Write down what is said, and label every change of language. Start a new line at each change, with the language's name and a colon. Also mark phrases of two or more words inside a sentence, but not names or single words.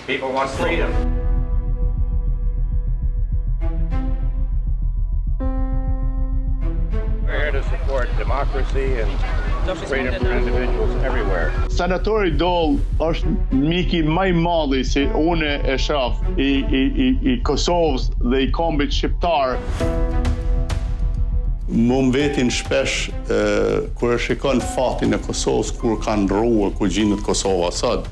English: People want freedom. We're here to support democracy and freedom for individuals everywhere.
Albanian: Senatori Doll është miki më i madh si unë e shoh i Kosovës dhe i kombit shqiptar. Më mbetin shpesh kur e shikon fatin e Kosovës kur kanë rruar, kur gjendet Kosova sot.